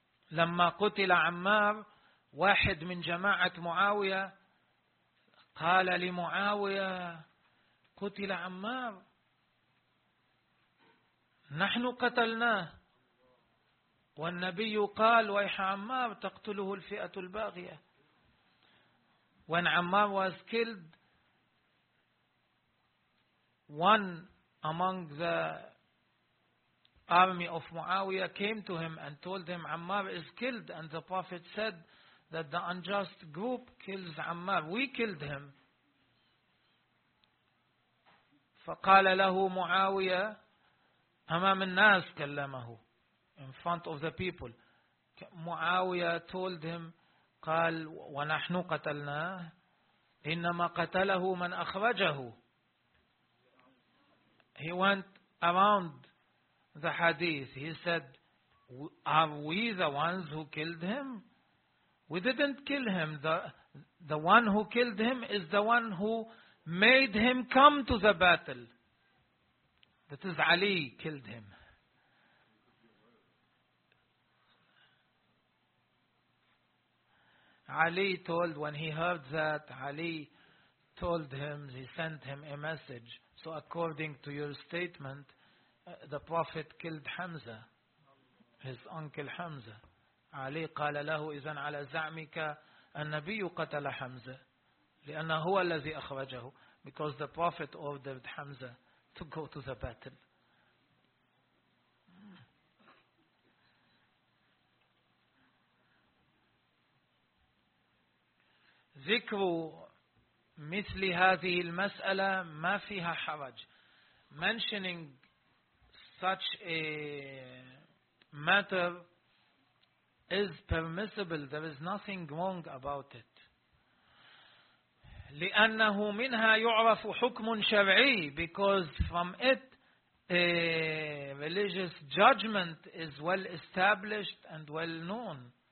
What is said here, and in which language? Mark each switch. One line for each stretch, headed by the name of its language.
Arabic: لما قتل عمار واحد من جماعة معاوية قال لمعاوية: قتل عمار، نحن قتلناه، والنبي قال: ويح عمار تقتله الفئة الباغية.
English: When Ammar was killed, one among the army of Muawiyah came to him and told him, Ammar is killed, and the Prophet said that the unjust group kills Ammar. We killed him.
Arabic: فقال له معاوية أمام الناس كلمه.
English: In front of the people, معاوية told him,
Arabic: قال: ونحن قتلناه، إنما قتله من أخرجه.
English: He went around the hadith. He said, are we the ones who killed him? We didn't kill him. The one who killed him is the one who made him come to the battle. That is Ali killed him. Ali told, when he heard that, Ali told him, he sent him a message. So according to your statement, the Prophet killed Hamza, his uncle Hamza.
Arabic: Ali قال له: إذن على زعمك النبي قتل حمزة لأنه هو الذي أخرجه.
English: Because the Prophet ordered Hamza to go to the battle.
Arabic: ذكر مثل هذه المسألة ما فيها حرج.
English: Mentioning such a matter is permissible. There is nothing wrong about it.
Arabic: لأنه منها يعرف حكم شرعي.
English: Because from it a religious judgment is well established and well known.